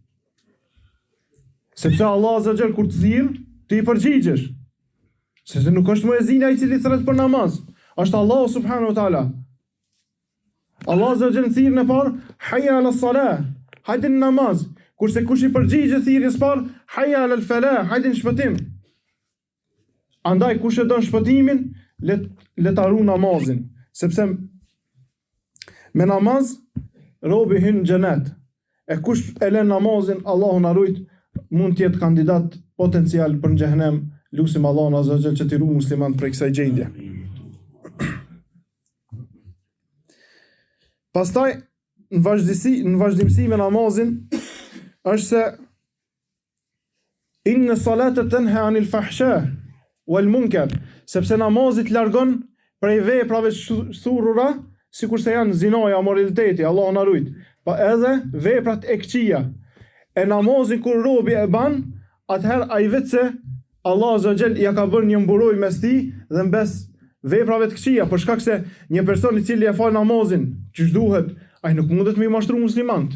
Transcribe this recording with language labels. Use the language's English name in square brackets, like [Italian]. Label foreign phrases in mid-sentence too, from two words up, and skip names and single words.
[Albanian] Sepse Allah [Arabic] عز وجل [Albanian] kur të thirr, ti i përgjigjesh. Sepse nuk është muezina i cili thret për namaz, është Allah [Arabic] سبحانه وتعالى. [Albanian] Allah [Arabic] عز وجل [Albanian] thirr në parë, [Arabic] حي على الصلاة, [Albanian] hajde në namaz. Kurse kush i përgjigjet thirrjes parë, [Arabic] حي على الفلاح, [Albanian] hajde në shpëtim. Andaj kush e don shpëtimin, le ta ruaj namazin, sepse me namaz robi hyn në xhenet. E kush e lën namazin, Allahu na ruaj, mund të jetë kandidat potencial për në xhehenem. Lutim Allahun [Arabic] عز وجل [Albanian] që t'i ruaj muslimanët prej kësaj gjendje. Pastaj në vazhdimsi me namazin është se [Arabic] إن الصلاة تنهى عن الفحشاء والمنكر, [Albanian] sepse namazit largon prej veprave thurrura, sikurse janë zinaja, moraliteti, Allahu na ruaj, pa edhe veprat e këqija. E namazin kur robi e ban, atëherë ai vetë se Allah [Arabic] عز وجل [Albanian] ja ka bërë një mburoj mes tij dhe mbes veprave të këqija, për shkak se një person i cili e fal namazin çish duhet, ai nuk mundet me i mashtru muslimant.